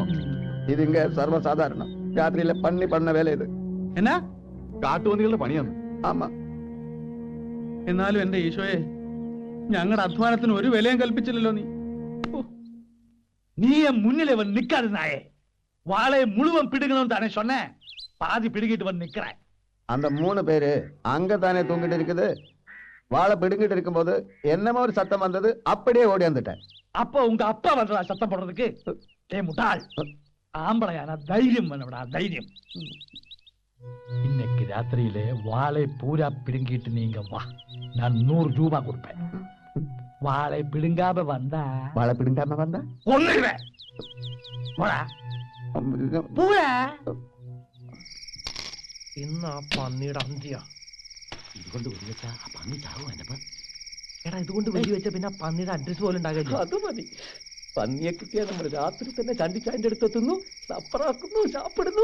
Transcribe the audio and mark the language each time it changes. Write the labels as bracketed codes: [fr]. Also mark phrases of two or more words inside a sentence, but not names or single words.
[ta] இது இங்க சர்வசாதாரணம். ராத்திரியில பண்ணி பண்ண வேலை இது. [ml] എന്നാ? കാട്ടുപന്നികളുടെ പണിയാണ്. [ta] ஆமா. [ml] എന്നാലും എന്റെ ഈശോയെ, ഞങ്ങളുടെ അധ്വാനത്തിന് ഒരു വിലയും കൽപ്പിച്ചില്ലല്ലോ നീ. [ta] நீ என் முன்னிலை வந்து நிக்காது நாயே. வாழை முழுவன் பிடுங்கணும் தானே சொன்னேன். பாதி பிடுங்கிட்டு வந்து நிக்கிறேன். அந்த 3 பேரு அங்கதானே தூங்கிட்டு இருக்குது. வாழை பிடுங்கிட்டு இருக்கும்போது என்னமோ ஒரு சத்தம் வந்தது. அப்படியே ஓடி வந்துட்டேன். அப்ப உங்க அப்பா வந்தா சத்தம் போடுறதுக்கு? ஏ முட்டாள், ஆம்பளையான தைரியம் வேணும்டா, தைரியம். இன்னைக்கு ராத்திரியிலே வாழை பூரா பிடுங்கிட்டு நீங்க வா, நான் 100 ரூபாய் கொடுப்பேன். வாழை பிடுங்காம வந்தா வாழை பிடுங்காம வந்தா ஒண்ணுவேன். போடா [ml] പൂരാ. ഇന്ന് ആ പന്നിയുടെ അന്ത്യ. ഇതുകൊണ്ട് വെച്ചാ ആ പന്നി ചാവും. എന്നെ എടാ ഇതുകൊണ്ട് വെടി വെച്ച പിന്നെ പന്നിയുടെ അഡ്രസ് പോലും ഉണ്ടാകില്ല. അത് മതി. പന്നിയെ കിട്ടിയാൽ നമ്മൾ രാത്രി തന്നെ ചണ്ടിച്ചായന്റെ അടുത്തെത്തുന്നു, സപ്പറാക്കുന്നു, ചാപ്പിടുന്നു.